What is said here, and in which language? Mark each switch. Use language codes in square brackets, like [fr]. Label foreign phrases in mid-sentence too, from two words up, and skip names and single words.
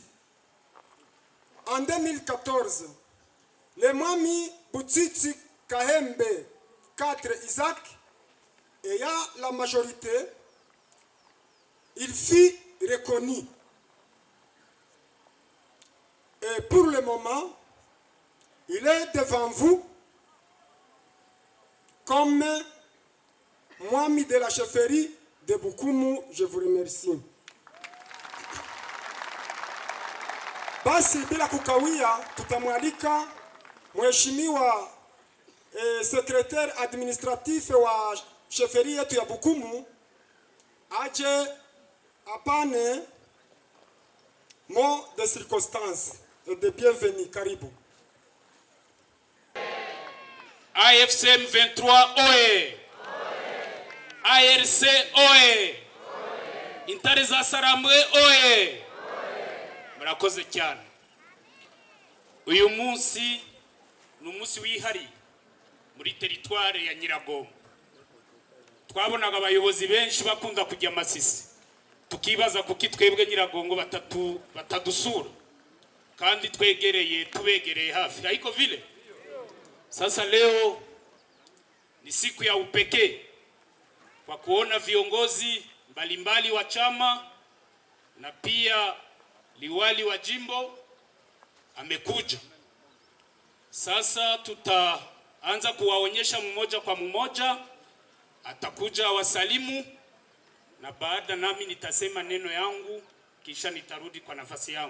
[fr] En 2014, le Mwami Butiti Kahembe 4 Isaac ayant la majorité, il fut reconnu. Et pour le moment, il est devant vous comme Mwami de la chefferie de Bukumu. Je vous remercie. [sw] Basi bila kukawia, tutamwalika mheshimiwa [fr] secrétaire administratif [sw] wa chefferie yetu ya Bukumu aje apane [fr] mot de circonstance et de bienvenue. [sw] Karibu. AFCM 23 OE. ARC OE. [rw] Intare za Sarambwe OE. Murakoze cyane. Uyu munsi ni umunsi wihariye muri teritware ya Nyiragongo. twabonaga abayobozi benshi bakunda kujya Masisi tukibaza kuki twebwe Nyiragongo batadusura kandi tubegereye hafi [sw] haiko vile. Sasa leo ni siku ya upekee kwa kuona viongozi mbalimbali wa chama na pia liwali wa jimbo amekuja. Sasa tutaanza kuwaonyesha mmoja kwa mmoja, atakuja wasalimu na baada nami nitasema neno yangu kisha nitarudi kwa nafasi yangu.